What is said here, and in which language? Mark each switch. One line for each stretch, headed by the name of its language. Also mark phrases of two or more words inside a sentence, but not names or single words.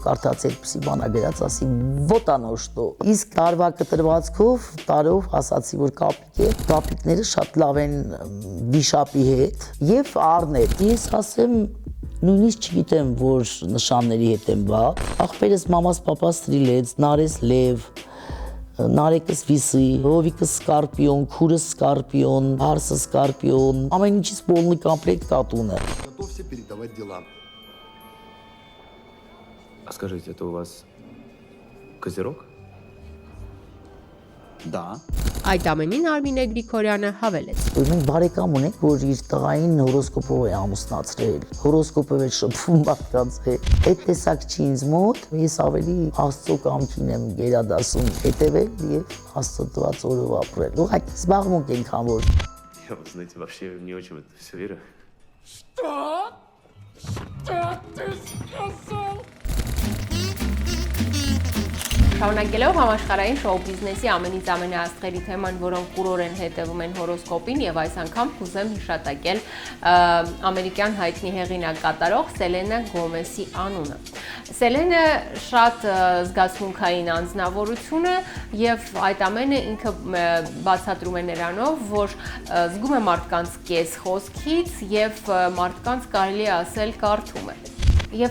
Armenian: կարդացի այդպիսի բան ա գրած, ասի
Russian: странно что։
Armenian: Իսկ տարվա կտրվածքով տարով ասացի, որ կապիկ է, կապիկները շատ լավ են վիշապի հետ եւ առներ։ Ես ասեմ նույնիսկ չգիտեմ, որ նշանների հետ եմ բա։ Ախպերս մամաս պապաս ստրիլեց, նարես լև, Նարեկս վիսի, հովիկս սկարպիոն, քուրս սկարպիոն, հարսը սկարպիոն, ամեն ինչից
Russian: полный комплект
Armenian: կատունը։
Russian: Готовься передавать дела. А скажите, это у вас козерог? Да.
Armenian: Այդ ամենին Արմինե Գրիգորյանը հավելեց. Մենք բարեկամ ունենք, որ իր տղային հորոսկոպով է ամուսնացրել։ Հորոսկոպով է շփվում մարդկանց հետ։ Այդ տեսակ չի инձ մոտ, ես ավելի Աստծո կամքին եմ գերադասում հետևել եւ Աստծո տված օրով ապրել։ Ուղղակի զբաղմունք ենք որ։
Russian: Я, вот, знаете, вообще не очень в это все верю. Что? Что ты сказал?
Armenian: Շարունակելով համաշխարհային շոու բիզնեսի ամենից ամենաաստղերի թեման, որոնք կուրորեն հետևում են հորոսկոպին եւ այս անգամ կուզեմ հիշատակել ամերիկյան հայտնի հեղինակ կատարող Սելենա Գոմեսի անունը։ Սելենը շատ զգացմունքային անձնավորություն է եւ այդ ամենը ինքը բացատրում է նրանով, որ զգում է մարդկանց կես խոսքից եւ մարդկանց կարելի է ասել կարդում է։ Եվ